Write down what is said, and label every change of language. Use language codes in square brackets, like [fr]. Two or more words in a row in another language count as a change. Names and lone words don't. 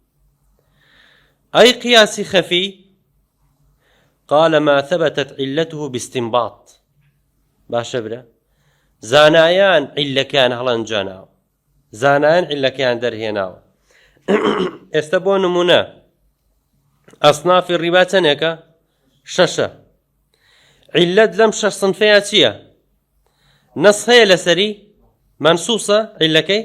[ar] أي قياسي خفي؟ قال ما ثبتت علته باستنباط. [ckb] باشا برا زانایان علەکان هەڵەنجاناوە، زانایان علەکان دەرهێناوە. ئێستا بۆ نمونە ئەسنافی ڕیبا چەندێکە؟ 6. علەت لەم 6 سنفەیە چییە؟ نەس هەیە لەسەری منسووسە علەکەی؟